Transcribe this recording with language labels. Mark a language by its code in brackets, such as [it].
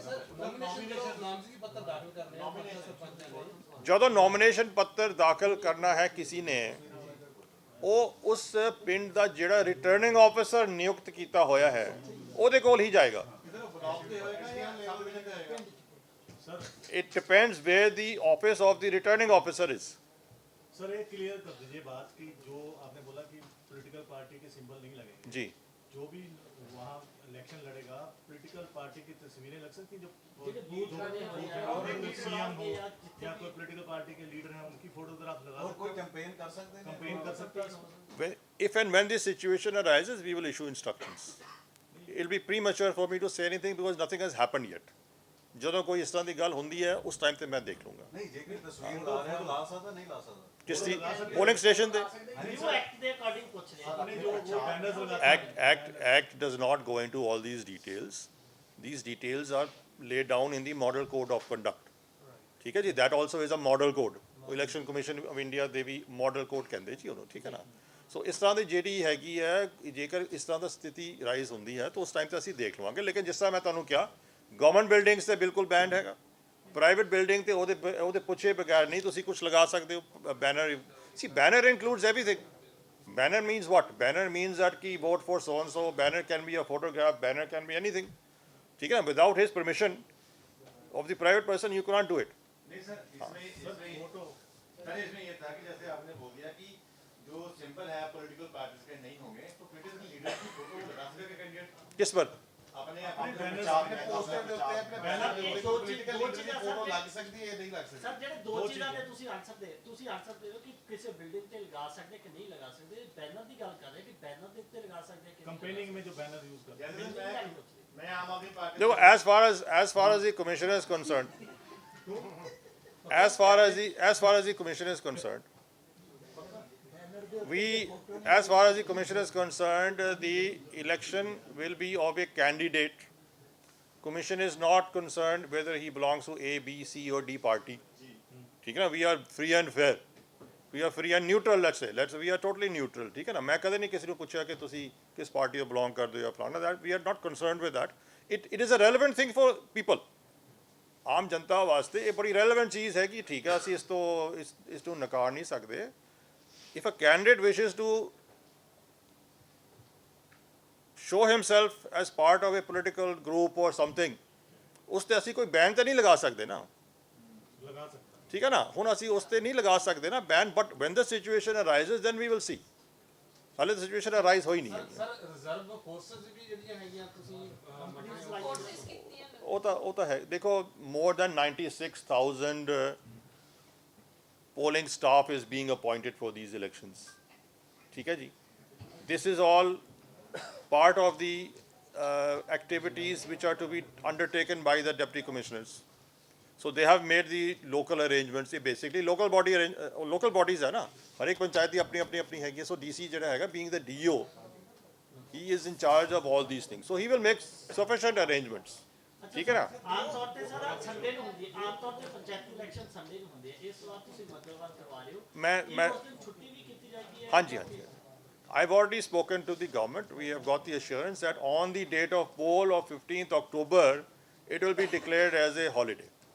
[pa] Sir ਨਾਮਜ਼ਦਗੀ ਪੱਤਰ ਦਾਖਲ ਕਰਨੇ ਆ ਸਰਪੰਚਾਂ ਦੇ, ਜਦੋਂ ਨੋਮੀਨੇਸ਼ਨ ਪੱਤਰ ਦਾਖਲ ਕਰਨਾ ਹੈ ਕਿਸੇ ਨੇ, ਉਹ ਉਸ ਪਿੰਡ ਦਾ ਜਿਹੜਾ ਰਿਟਰਨਿੰਗ ਆਫਿਸਰ ਨਿਯੁਕਤ ਕੀਤਾ ਹੋਇਆ ਹੈ ਉਹਦੇ ਕੋਲ ਹੀ ਜਾਏਗਾ। [en] It depends where the office of the returning officer is. [hi] Sir ये क्लियर कर दीजिए बात कि जो आपने बोला कि पॉलिटिकल पार्टी के सिंबल नहीं लगेंगे जी, जो भी वहाँ इलेक्शन लड़ेगा पॉलिटिकल पार्टी की तस्वीरें लग सकती हैं, जो CM हो या कोई पॉलिटिकल पार्टी के लीडर हैं उनकी फोटोग्राफ लगा, और कोई कैंपेन कर सकते हैं? कंपेन कर सकते हैं। [en] if and when this situation arises we will issue instructions. It will be premature for me to say anything because nothing has happened yet. [pa] ਜਦੋਂ ਕੋਈ ਇਸ ਤਰ੍ਹਾਂ ਦੀ ਗੱਲ ਹੁੰਦੀ ਹੈ ਉਸ ਟਾਈਮ ਤੇ ਮੈਂ ਦੇਖ ਲੂੰਗਾ ਨਹੀਂ ਜੇ ਕੋਈ ਤਸਵੀਰ ਲਾ ਰਿਹਾ ਲਾ ਸਕਦਾ ਨਹੀਂ ਲਾ ਸਕਦਾ ਕਿਸ ਦੀ ਪੋਲਿੰਗ ਸਟੇਸ਼ਨ ਤੇ ਨਿਊ ਐਕਟ ਦੇ ਅਕੋਰਡਿੰਗ ਪੁੱਛ ਰਹੇ ਹਾਂ [hi] अपने जो वो बैनर्स लगाते [en] act does not go into all these details. These details are laid down in the model code of conduct. [pa] ਠੀਕ ਹੈ ਜੀ, [en] that also is a model code. [pa] Election commission of India ਦੇ ਵੀ ਮਾਡਲ ਕੋਡ ਕਹਿੰਦੇ ਜੀ ਉਹਨੂੰ, ਠੀਕ ਹੈ ਨਾ। ਸੋ ਇਸ ਤਰ੍ਹਾਂ ਦੀ ਜਿਹੜੀ ਹੈਗੀ ਹੈ, ਜੇਕਰ ਇਸ ਤਰ੍ਹਾਂ ਦਾ ਸਥਿਤੀ ਰਾਈਜ਼ ਹੁੰਦੀ ਹੈ ਤਾਂ ਉਸ ਟਾਈਮ ਤੇ ਅਸੀਂ ਦੇਖ ਲਵਾਂਗੇ। ਲੇਕਿਨ ਜਿਸ ਤਰ੍ਹਾਂ ਮੈਂ ਤੁਹਾਨੂੰ ਕਿਹਾ, ਗਵਰਨਮੈਂਟ ਬਿਲਡਿੰਗਸ ਤੇ ਬਿਲਕੁਲ ਬੈਂਡ ਹੈਗਾ, ਪ੍ਰਾਈਵੇਟ ਬਿਲਡਿੰਗ ਤੇ ਉਹਦੇ ਪੁੱਛੇ ਬਗੈਰ ਨਹੀਂ ਤੁਸੀਂ ਕੁਝ ਲਗਾ ਸਕਦੇ ਹੋ banner. [en] See banner includes everything. Banner means what? Banner means that ki vote for so and so. Banner can be a photograph. Banner can be anything. [hi] ठीक है ना? [en] Without his permission of the private person, you cannot do it. [hi] नहीं sir इसमें ये था कि जैसे आपने बोल दिया कि जो सिंपल है पॉलिटिकल पार्टीज के नहीं होंगे तो पॉलिटिकल लीडर की फोटो लगा सकते कैंडिडेट किस पर? अपने [pa] ਪੋਸਟਰ ਦੇ ਉੱਤੇ ਆਪਣੇ ਬੈਨਰ ਦੇ ਉੱਤੇ ਕੋਈ ਪੋਲੀਟੀਕਲ ਲੀਡਰ ਦੀ ਫੋਟੋ ਲੱਗ ਸਕਦੀ ਹੈ ਨਹੀਂ ਲੱਗ ਸਕਦੀ। ਸਰ ਜਿਹੜੇ ਦੋ ਚੀਜ਼ਾਂ ਤੇ ਤੁਸੀਂ ਆਖ ਸਕਦੇ ਹੋ ਕਿ ਕਿਸੇ ਬਿਲਡਿੰਗ ਤੇ ਲਗਾ ਸਕਦੇ ਕਿ ਨਹੀਂ ਲਗਾ ਸਕਦੇ। ਬੈਨਰ ਦੀ ਗੱਲ ਕਰ ਰਹੇ ਕਿ ਬੈਨਰ ਦੇ ਉੱਤੇ ਲਗਾ ਸਕਦੇ ਕਿ [hi] कंपेनिंग में जो बैनर यूज करते हैं जैसे मैं आम आदमी पार्टी देखो, [en] as far as the commissioner is concerned, as far as the commissioner is concerned, as far as the commission is concerned, the election will be of a candidate. Commission is not concerned whether he belongs to A, B, C or D party. [hi] ठीक है ना? [en] We are free and fair. We are free and neutral. We are totally neutral. [hi] ठीक है ना? मैं कदे नहीं किसी को पूछा कि तुसी किस पार्टी को belong कर दो या फलाना। [en] That we are not concerned with that. It is a relevant thing for people. [pa] ਆਮ ਜਨਤਾ ਵਾਸਤੇ ਇਹ ਬੜੀ ਰੈਲੇਵੈਂਟ ਚੀਜ਼ ਹੈ ਕਿ ਠੀਕ ਹੈ ਅਸੀਂ ਇਸ ਤੋਂ ਨਕਾਰ ਨਹੀਂ ਸਕਦੇ। [en] If a candidate wishes to show himself as part of a political group or something, [pa] ਉਸ ਤੇ ਅਸੀਂ ਕੋਈ ਬੈਨ ਤਾਂ ਨਹੀਂ ਲਗਾ ਸਕਦੇ ਨਾ, [hi] लगा सकते हैं। [pa] ਠੀਕ ਹੈ ਨਾ। ਹੁਣ ਅਸੀਂ ਉਸ ਤੇ ਨਹੀਂ ਲਗਾ ਸਕਦੇ ਨਾ ban, but [en] when the situation arises then we will see. [pa] ਹਾਲੇ ਤਾਂ ਸਿਚੁਏਸ਼ਨ ਅਰਾਈਜ਼ ਹੋਈ ਨਹੀਂ ਹੈ। ਸਰ ਰਿਜ਼ਰਵ ਫੋਰਸਸ ਵੀ ਜਿਹੜੀਆਂ ਹੈਗੀਆਂ ਤੁਸੀਂ ਕੋਰਸਿਸ ਕੀਤੀਆਂ ਨੇ। ਉਹ ਤਾਂ ਹੈ। ਦੇਖੋ, [en] more than 96,000 polling staff is being appointed for these elections. [hi] ठीक है जी, [en] this is all part of the activities which are to be undertaken by the deputy commissioners. So they have made the local arrangements. [hi] ये basically local bodies है ना, हर एक पंचायत की अपनी हैगी। [en] So DC [pa] ਜਿਹੜਾ ਹੈਗਾ, [en] being the DO, he is in charge of all these things. So he will make sufficient arrangements. [pa] ਠੀਕ ਹੈ ਨਾ। ਆਮ ਤੌਰ ਤੇ ਸਰ ਸੰਡੇ ਨੂੰ ਹੁੰਦੀ ਹੈ, ਆਮ ਤੌਰ ਤੇ ਪੰਚਾਇਤੀ ਇਲੈਕਸ਼ਨ ਸੰਡੇ ਨੂੰ ਹੁੰਦੀ ਹੈ। ਇਸ ਵਾਰ ਤੁਸੀਂ ਮੰਗਲਵਾਰ ਕਰਵਾ ਰਹੇ ਹੋ। ਮੈਂ ਉਸ ਦਿਨ ਛੁੱਟੀ ਵੀ ਕੀਤੀ ਜਾਏਗੀ ਹੈ? ਹਾਂਜੀ। [en] I've already spoken to the government. We have got the assurance that on the date of poll of 15th October, it will be declared as a holiday.